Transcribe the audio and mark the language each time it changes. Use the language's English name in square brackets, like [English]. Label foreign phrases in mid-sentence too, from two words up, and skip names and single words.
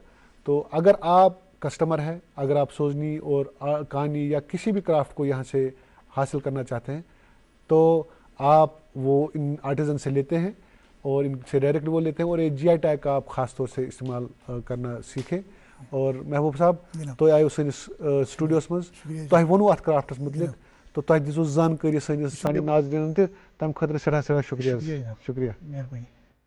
[Hindi] तो अगर आप कस्टमर हैं, अगर आप सोजनी और कहानी या किसी भी क्राफ्ट को यहाँ से हासिल करना चाहते हैं तो आप वो इन आर्टिजन से लेते हैं और इनसे डायरेक्टली वो लेते हैं और ये [English] GI tag [Hindi] का आप ख़ास तौर से इस्तेमाल करना सीखें। [Kashmiri] और महबूब साहब तो आयो सैनिस स्टूडियोस मज तुम वोनू अत क्राफ्टस मुतलिक तो तुम दिसो जानकारी सानिस नाज़रीनन तम खतर सड़ा शुक्रिया। [Hindi] मेहरबानी।